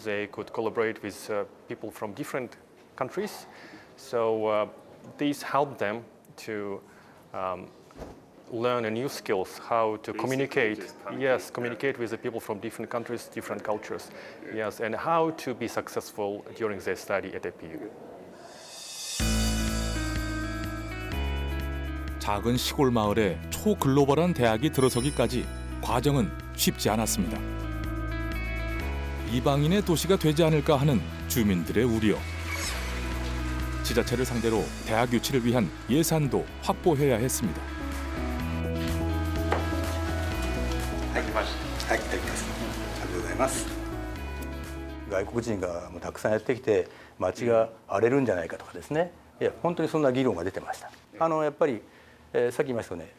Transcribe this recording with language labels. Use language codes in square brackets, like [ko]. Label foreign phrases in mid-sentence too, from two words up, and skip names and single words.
[en] They could collaborate with people from different countries. So these help them to learn new skills, how to communicate. Yes, communicate with the people from different countries, different cultures. Yes, and how to be successful during their study at APU. [ko] 작은 시골 마을에 초글로벌한 대학이 들어서기까지 과정은 쉽지 않았습니다. 이방인의 도시가 되지 않을까 하는 주민들의 우려. 지자체를 상대로 대학 유치를 위한 예산도 확보해야 했습니다. [ja] はい、来ました。はい、できます。ありがとうございます。外国人がもうたくさんやってきて街が荒れるんじゃないかとかですね。いや本当にそんな議論が出てました。やっぱり、さっき言いましたよね。